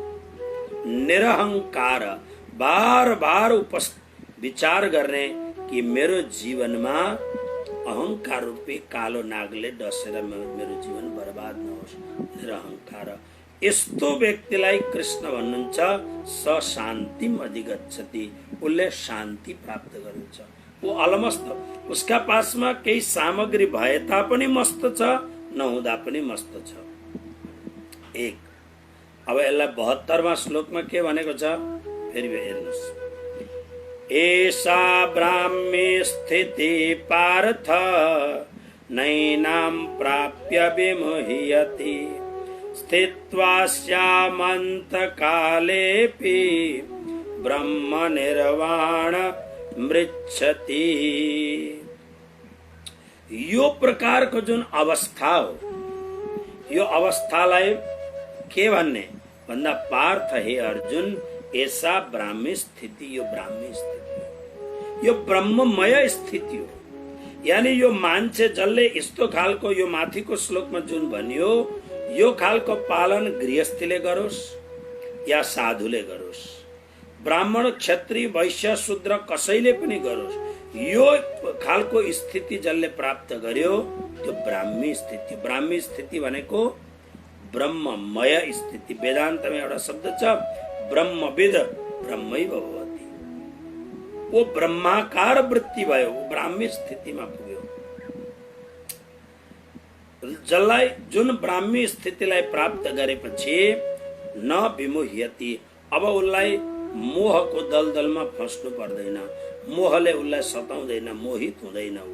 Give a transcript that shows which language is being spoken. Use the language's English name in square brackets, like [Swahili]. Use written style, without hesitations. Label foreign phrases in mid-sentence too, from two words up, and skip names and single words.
[Nepali] निरहंकार, बार बार विचार गर्ने कि मेरो जीवनमा अहंकार रूपी कालो नागले डसेर मेरो जीवन बर्बाद नहोस्। निरहंकार। यस्तो व्यक्तिलाई कृष्ण भन्नुहुन्छ [Sanskrit] स शान्तिम अधिगच्छति, [Nepali] उसले शान्ति प्राप्त गर्छ। वो अलमस्त, उसका पासमा केही सामग्री भए तापनि मस्त छ, नहुँदा पनि मस्त छ। एक। अब यसलाई 72वां श्लोकमा के भनेको छ फेरि हेर्नुहोस्। [Sanskrit] एषा ब्राह्मी स्थिति पार्थ नैनां प्राप्य विमुह्यति, स्थित्वा स्यामन्तकालेऽपि ब्रह्म निर्वाण मृच्छति। [Nepali] यो प्रकारको जुन अवस्था हो, यो अवस्थालाई के भन्ने भन्दा पार्थ हे अर्जुन [Hindi] ऐसा ब्राह्मी स्थिति, [Nepali] यो ब्राह्मी स्थिति, यो ब्रह्ममय स्थिति हो। यानी यो मान्छे जसले यस्तो खालको, यो माथिको श्लोकमा जुन भनियो, यो खालको पालन गृहस्थीले गरोस् या साधुले गरोस्, ब्राह्मण क्षत्रिय वैश्य शूद्र कसैले पनि गरोस्, यो खालको स्थिति जसले प्राप्त गर्यो त्यो ब्राह्मी स्थिति। ब्राह्मी स्थिति भनेको ब्रह्ममय स्थिति। वेदान्तमा एउटा शब्द छ [Sanskrit] ब्रह्मविद ब्रह्मैव भवति। [Nepali] वो ब्रह्माकार वृत्ति भयो, वो ब्राह्मी स्थितिमा पुग्यो। जसलाई जुन ब्राह्मी स्थितिलाई प्राप्त गरेपछि [Sanskrit] न विमोह्यति, [Nepali] अब उसलाई मोहको दलदलमा फस्नु पर्दैन, मोहले उसलाई सताउँदैन, मोहित हुँदैन ऊ।